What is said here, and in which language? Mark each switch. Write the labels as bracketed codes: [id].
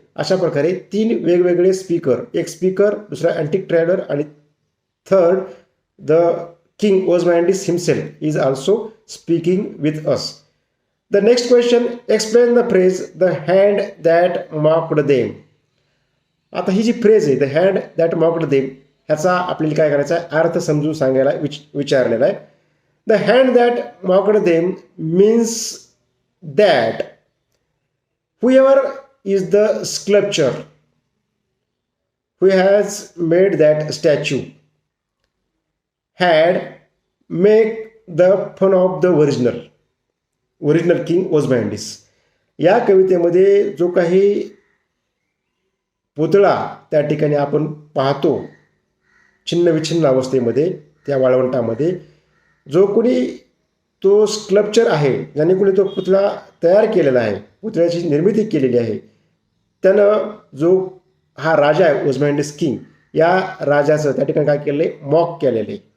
[mr] अशा प्रकारे 3 वेगवेगळे स्पीकर, एक स्पीकर, दुसरा अँटिक ट्रॅव्हलर आणि [en] Third the king Ozymandias himself is also speaking with us. The next question, explain the phrase the hand that mocked them. [mr] आता ही जी phrase आहे [en] the hand that mocked them [mr] ह्याचा आपल्याला काय करायचा आहे अर्थ समजून सांगायला विचारलेला आहे. [en] The hand that mocked them means that whoever is the sculptor who has made that statue had make the fun of the original king Ozymandias. [mr] या कवितेमध्ये जो काही पुतळा त्या ठिकाणी आपण पाहतो छिन्न विछिन्न अवस्थेमध्ये त्या वाळवंटामध्ये, जो कोणी तो स्कल्पचर आहे ज्याने कोणी तो पुतळा तयार केलेला आहे, पुतळ्याची निर्मिती केलेली आहे, त्यानं जो हा राजा आहे ओझमँडिस किंग या राजाचं त्या ठिकाणी काय केलं आहे मॉक केलेलं आहे.